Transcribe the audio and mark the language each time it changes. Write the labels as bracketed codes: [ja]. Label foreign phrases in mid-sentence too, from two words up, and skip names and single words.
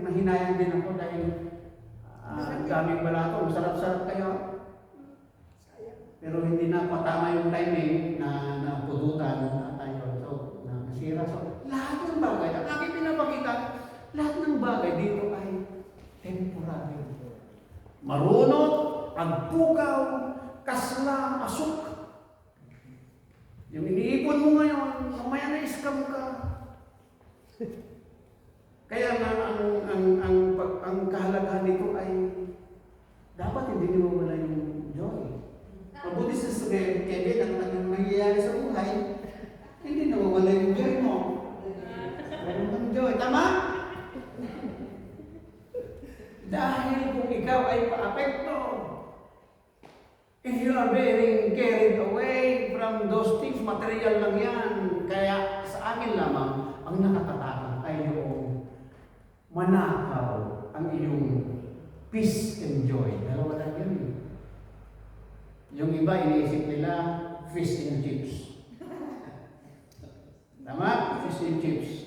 [tl] Nahinayan din ako dahil ang daming balato. Ang sarap-sarap kayo. Pero hindi na patama yung timing na pututan na tayo. So, nasira. So, lahat ng bagay, ang aking pinapakita, lahat ng bagay dito ay temporary. [ilo] Marunot, agpukaw, kasla, asuk. [tl] Yung iniipon mo ngayon, mamaya na-scam ka. Kaya nga ang kahalagahan nito ay dapat hindi nyo wala yung joy. Mabuti sa Kevin, ang nangyayari sa buhay, hindi nawawala yung joy mo. Meron kang joy. Tama? Dahil kung ikaw ay paapekto, [en] if you are being carried away from those things, material lang yan. [tl] Kaya sa akin lamang, ang nakakatakot ay yung manakaw ang iyong [en] peace and joy. [tl] Dalawa lang yun. Yung iba, iniisip nila, [en] fish and chips. [tl] Tama? [en] Fish and chips.